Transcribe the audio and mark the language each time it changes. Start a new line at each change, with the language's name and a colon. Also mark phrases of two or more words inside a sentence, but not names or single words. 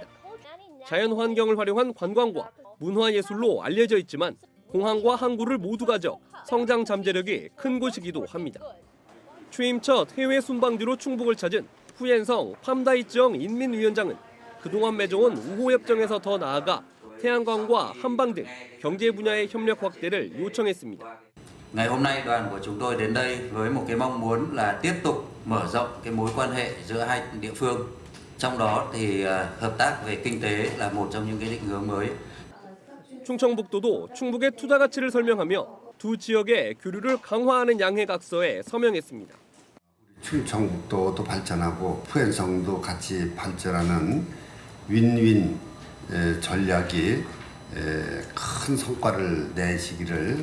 Korean: 자연 환경을 활용한 관광과 문화예술로 알려져 있지만 공항과 항구를 모두 가져 성장 잠재력이 큰 곳이기도 합니다. 취임 첫 해외 순방지로 충북을 찾은 푸옌성 팜다이정 인민위원장은 그동안 맺어온 우호협정에서 더 나아가 태양광과 한방 등 경제 분야의 협력 확대를 요청했습니다.
Vietnamese: Ngày hôm nay đoàn của chúng tôi đến đây với một cái mong muốn là tiếp tục mở rộng cái mối quan hệ giữa hai địa phương. Trong đó thì hợp tác về kinh tế là một trong những cái định hướng mới.
Korean: 충청북도도 충북의 투자 가치를 설명하며 두 지역의 교류를 강화하는 양해각서에 서명했습니다. 충청북도도 발전하고 푸엔성도 같이 발전하는 윈윈 전략이 큰 성과를 내시기를.